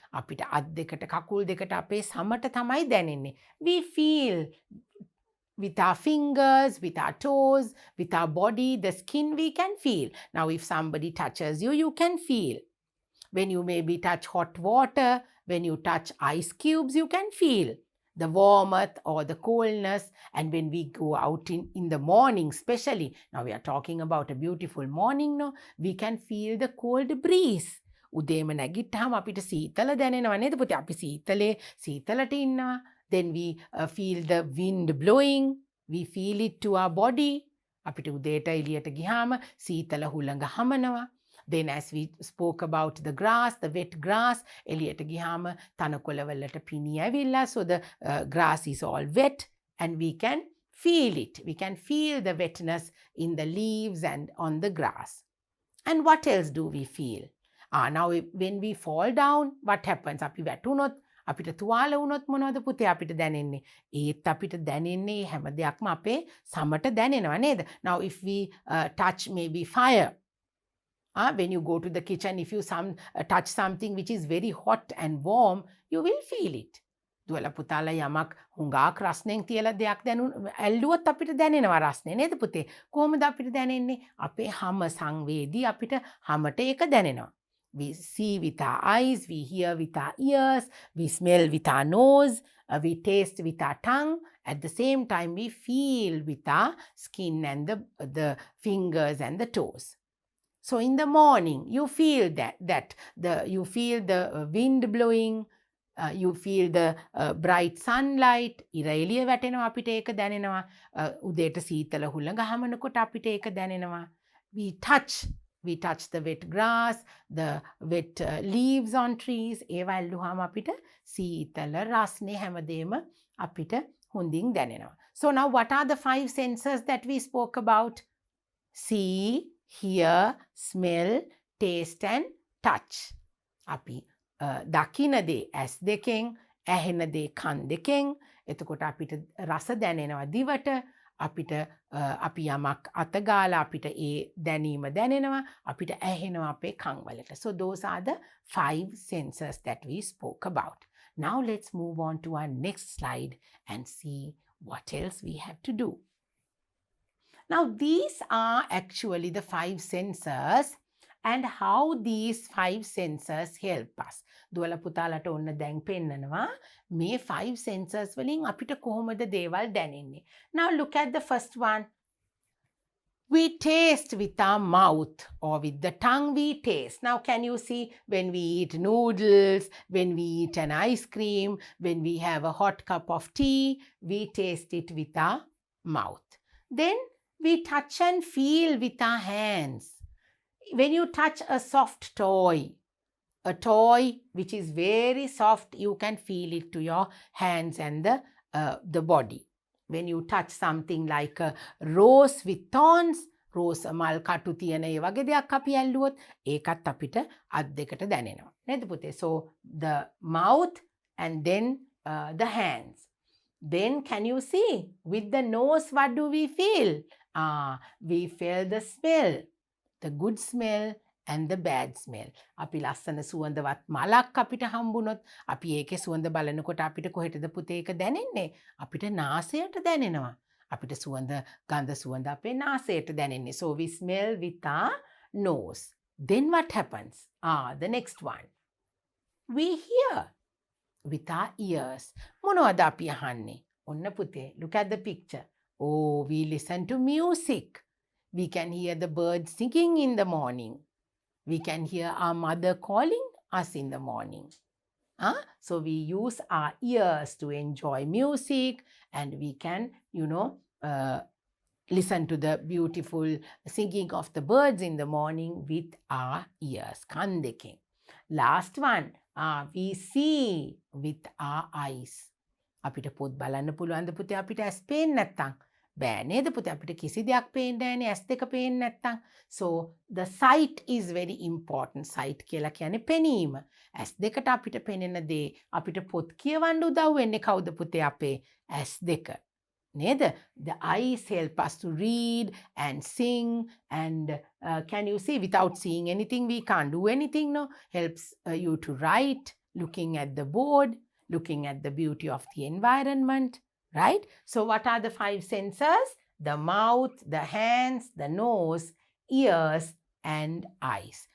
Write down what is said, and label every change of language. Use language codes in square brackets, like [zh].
[si] අපිට අත් දෙකට කකුල් දෙකට අපේ සමට තමයි දැනෙන්නේ. [en] We feel with our fingers, with our toes, with our body, the skin we can feel. Now if somebody touches you, you can feel. When you maybe touch hot water, when you touch ice cubes, you can feel the warmth or the coldness. And when we go out in the morning, especially, now we are talking about a beautiful morning, no? We can feel the cold breeze. [si] උදේම නැගිට්ටාම අපිට සීතල දැනෙනවා නේද පුතේ? අපි සීතලට ඉන්නවා. [en] Then we feel the wind blowing. We feel it to our body. [si] අපිට උදේට එළියට ගියාම සීතල හුළඟ හමනවා. [en] Then as we spoke about the grass, the wet grass, [si] එළියට ගියාම තනකොළවලට පිනි ඇවිල්ලා, [en] so the grass is all wet and we can feel it. We can feel the wetness in the leaves and on the grass. And what else do we feel? Now when we fall down, what happens? [si] අපි වැටුනොත්, අපිට තුවාල වුණොත් මොනවද පුතේ අපිට දැනෙන්නේ? ඒත් අපිට දැනෙන්නේ හැම දෙයක්ම අපේ සමට දැනෙනවා නේද? [en] Now if we touch maybe fire, when you go to the kitchen, if you touch something which is very hot and warm, you will feel it. [si] දුවලා පුතාලා යමක් හුඟක් රස්නෙන් තියලා දෙයක් ඇල්ලුවොත් අපිට දැනෙනවා රස්නේ නේද පුතේ? කොහොමද අපිට දැනෙන්නේ? අපේ හම සංවේදී අපිට හමට ඒක දැනෙනවා. [en] We see with our eyes, we hear with our ears, we smell with our nose, we taste with our tongue. At the same time, we feel with our skin and the fingers and the toes. So in the morning, you feel you feel the wind blowing, you feel the bright sunlight. [si] ඉර එළිය වැටෙනවා අපිට ඒක දැනෙනවා. උදේට සීතල හුළඟ හමනකොට අපිට ඒක දැනෙනවා. [en] We touch the wet grass, the wet leaves on trees. [si] ඒවා ඇල්ලුවාම අපිට සීතල රස්නේ හැමදේම අපිට හොඳින් දැනෙනවා. [en] So now what are the 5 senses that we spoke about? See, hear, smell, taste and touch. [si] අපි දකින දේ ඇස් දෙකෙන්, ඇහෙන දේ කන් දෙකෙන්, එතකොට අපිට රස දැනෙනවා දිවට, අපිට අපි යමක් අතගාලා අපිට ඒ දැනීම දැනෙනවා, අපිට ඇහෙනවා අපේ කන් වලට. [en] So those are the 5 senses that we spoke about. Now let's move on to our next slide and see what else we have to do. Now these are actually the 5 senses and how these 5 senses help us. [si] දුවලා පුතාලට ඔන්න දැන් පෙන්නනවා මේ 5 senses වලින් අපිට කොහොමද දේවල් දැනෙන්නේ. [en] Now look at the first one. We taste with our mouth or with the tongue we taste. Now can you see when we eat noodles, when we eat an ice cream, when we have a hot cup of tea, we taste it with our mouth. Then we touch and feel with our hands. When you touch a soft toy, a toy which is very soft, you can feel it to your hands and the body. When you touch something like a rose with thorns, [si] rose මල් කටු තියෙන ඒ වගේ දෙයක් අපි ඇල්ලුවොත් ඒකත් අපිට අත් දෙකට දැනෙනවා. නේද පුතේ? [en] So the mouth and then the hands. Then can you see with the nose what do we feel? We feel the smell, the good smell and the bad smell. [si] අපි ලස්සන සුවඳවත් මලක් අපිට හම්බුනොත් අපි ඒකේ සුවඳ බලනකොට අපිට කොහෙටද පුතේ ඒක දැනෙන්නේ? අපිට නාසයට දැනෙනවා. අපිට ගඳ සුවඳ අපේ නාසයට දැනෙන්නේ. [en] So we smell with our nose. Then what happens? The next one. We hear with our ears. [si] මොනවද අපි අහන්නේ? ඔන්න පුතේ, [en] look at the picture. Oh, we listen to music. We can hear the birds singing in the morning. We can hear our mother calling us in the morning. So we use our ears to enjoy music and we can, listen to the beautiful singing of the birds in the morning with our ears. [si] කන් දෙකෙන්. [en] Last one, we see with our eyes. [si] අපිට පොත් බලන්න පුළුවන්ද පුතේ අපිට ඇස් පේන්නේ නැත්තම්? බෑ නේද පුතේ අපිට කිසි දෙයක් පේන්නේ නැහැනේ ඇස් දෙක පේන්නේ නැත්තම්. [en] So the sight is very important. [si] Sight කියලා කියන්නේ පෙනීම. ඇස් දෙකට අපිට පෙනෙන දේ අපිට පොත් කියවන්න උදව් වෙන්නේ කවුද පුතේ අපේ ඇස් දෙක. නේද? [en] The eyes help us to read and sing and can you see without seeing anything we can't do anything, no? Helps you to write, looking at the board, looking at the beauty of the environment, right? So what are the 5 senses? The mouth, the hands, the nose, ears, and eyes.